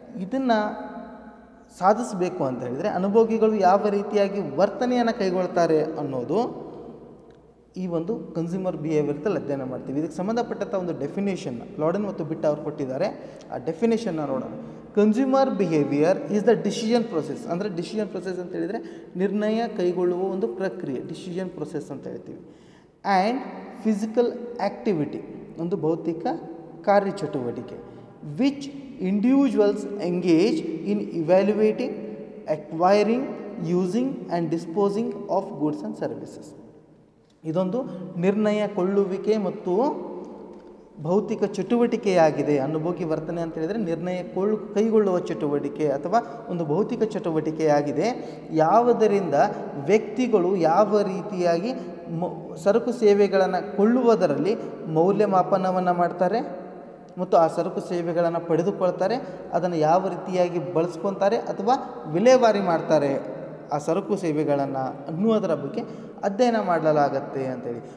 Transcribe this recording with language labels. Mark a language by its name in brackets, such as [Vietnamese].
[Kannada] ಇದನ್ನು ಸಾಧಿಸಬೇಕು ಅಂತ ಹೇಳಿದರೆ ಅನುಭೋಗಿಗಳು ಯಾವ ರೀತಿಯಾಗಿ ವರ್ತನೆಯನ್ನು ಕೈಗೊಳ್ತಾರೆ ಅನ್ನೋದು ಈ ಒಂದು ಕನ್ಸ್ಯೂಮರ್ ಬಿಹೇವಿಯರ್ದಲ್ಲಿ ಅಧ್ಯಯನ ಮಾಡ್ತೀವಿ. ಇದಕ್ಕೆ ಸಂಬಂಧಪಟ್ಟಂಥ ಒಂದು ಡೆಫಿನೇಷನ್ ಲಾಡೆನ್ ಮತ್ತು ಬಿಟ್ ಅವ್ರು ಕೊಟ್ಟಿದ್ದಾರೆ. ಆ ಡೆಫಿನೇಷನ್ನ ನೋಡೋಣ. [English] Consumer behaviour is the decision process. [Kannada] ಅಂದರೆ ಡಿಸಿಷನ್ ಪ್ರೊಸೆಸ್ ಅಂತ ಹೇಳಿದರೆ ನಿರ್ಣಯ ಕೈಗೊಳ್ಳುವ ಒಂದು ಪ್ರಕ್ರಿಯೆ, ಡಿಸಿಷನ್ ಪ್ರೊಸೆಸ್ ಅಂತ ಹೇಳ್ತೀವಿ. [English] and physical activity, [Kannada] ಒಂದು ಭೌತಿಕ ಕಾರ್ಯಚಟುವಟಿಕೆ, [English] Which individuals engage in evaluating, acquiring, using and disposing of goods and services. [Kannada] ಇದೊಂದು ನಿರ್ಣಯ ಕೊಳ್ಳುವಿಕೆ ಮತ್ತು ಭೌತಿಕ ಚಟುವಟಿಕೆಯಾಗಿದೆ. ಅನುಭೋಗಿ ವರ್ತನೆ ಅಂತ ಹೇಳಿದರೆ ನಿರ್ಣಯ ಕೈಗೊಳ್ಳುವ ಚಟುವಟಿಕೆ ಅಥವಾ ಒಂದು ಭೌತಿಕ ಚಟುವಟಿಕೆಯಾಗಿದೆ. ಯಾವುದರಿಂದ ವ್ಯಕ್ತಿಗಳು ಯಾವ ರೀತಿಯಾಗಿ ಸರಕು ಸೇವೆಗಳನ್ನು ಕೊಳ್ಳುವುದರಲ್ಲಿ ಮೌಲ್ಯಮಾಪನವನ್ನು ಮಾಡ್ತಾರೆ ಮತ್ತು ಆ ಸರಕು ಸೇವೆಗಳನ್ನು ಪಡೆದುಕೊಳ್ತಾರೆ, ಅದನ್ನು ಯಾವ ರೀತಿಯಾಗಿ ಬಳಸ್ಕೊತಾರೆ ಅಥವಾ ವಿಲೇವಾರಿ ಮಾಡ್ತಾರೆ ಆ ಸರಕು ಸೇವೆಗಳನ್ನು ಅನ್ನುವುದರ ಬಗ್ಗೆ ಅಧ್ಯಯನ ಮಾಡಲಾಗತ್ತೆ ಅಂತೇಳಿ.